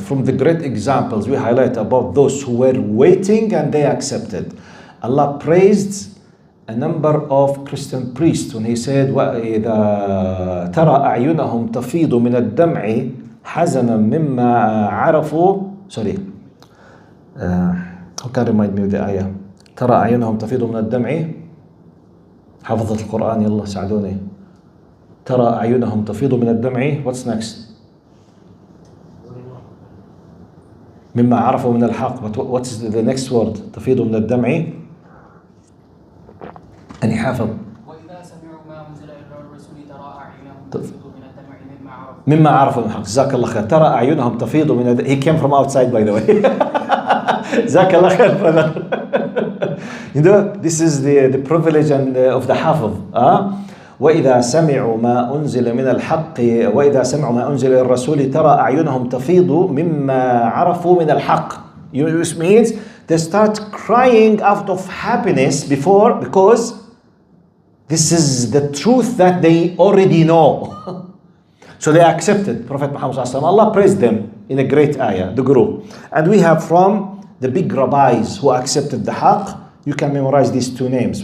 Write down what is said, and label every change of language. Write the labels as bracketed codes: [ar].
[en] From the great examples we highlight about those who were waiting and they accepted. Allah praised a number of Christian priests when he said [ar] وَإِذَا تَرَى أَعْيُنَهُمْ تَفِيضُ مِنَ الدَّمْعِ حَزَنًا مِمَّا عَرَفُوا [en] who can remind me of the ayah? [ar] تَرَى أَعْيُنَهُمْ تَفِيضُ مِنَ الدَّمْعِ حفظة القرآن يلا ساعدوني. تَرَى أَعْيُنَهُمْ تَفِيضُ مِنَ الدَّمْعِ. [en] What's next? [ar] مِمَّا عَرَفُوا مِنَ الْحَقِّ. [en] But what's the next word? [ar] تَفِيضُ مِنَ الدَّمْعِ. أني حافظ. وإذا سمعوا ما أنزل إلى الرسول ترى أعينهم تفيض من الدمع مما عرفوا من الحق. جزاك الله خير. ترى أعينهم تفيض من [en] He came from outside, by the way. [ar] جزاك الله خير, [en] brother. You know, this is the privilege of the حافظ. [ar] وإذا سمعوا ما أنزل من الحق وإذا سمعوا ما أنزل إلى الرسول ترى أعينهم تفيض مما عرفوا من الحق. [en] Which means they start crying out of happiness because this is the truth that they already know. So they accepted Prophet Muhammad sallallahu alaihi wasallam. Allah praised them in a great ayah, the group. And we have from the big rabbis who accepted the haqq, you can memorize these two names.